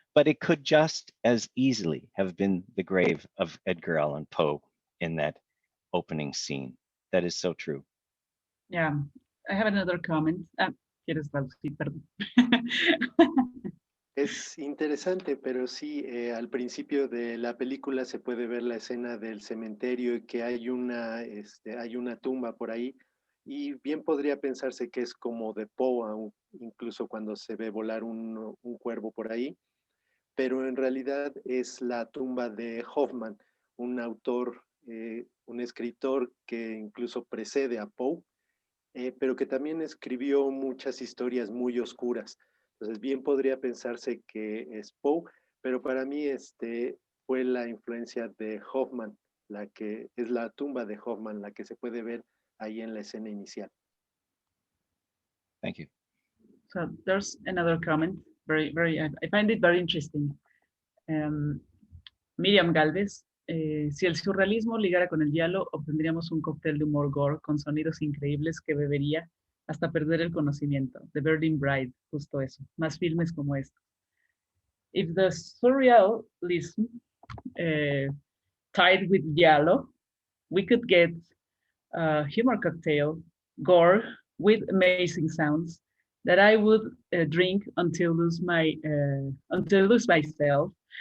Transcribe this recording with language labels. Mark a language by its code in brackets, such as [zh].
[en] But it could just as easily have been the grave of Edgar Allan Poe in that opening scene. That is so true. Yeah, I have another comment. [es] ¿Quieres traducir? Perdón. Es interesante, pero sí, al principio de la película se puede ver la escena del cementerio y que hay una tumba por ahí, y bien podría pensarse que es como de Poe, incluso cuando se ve volar un cuervo por ahí, pero en realidad es la tumba de Hoffmann, un autor, un escritor que incluso precede a Poe, pero que también escribió muchas historias muy oscuras. Entonces, bien podría pensarse que es Poe, pero para mí fue la influencia de Hoffmann, la que es la tumba de Hoffmann, la que se puede ver ahí en la escena inicial. [en] Thank you. So there's another comment. I find it very interesting. [es] Miriam Galvez, si el surrealismo ligara con el giallo, obtendríamos un cóctel de humor gore con sonidos increíbles que bebería hasta perder el conocimiento. The Berlin Bride, justo eso. Más filmes como estos. [en] If the surrealism tied with giallo, we could get a humor cocktail, gore, with amazing sounds that I would drink until lose myself.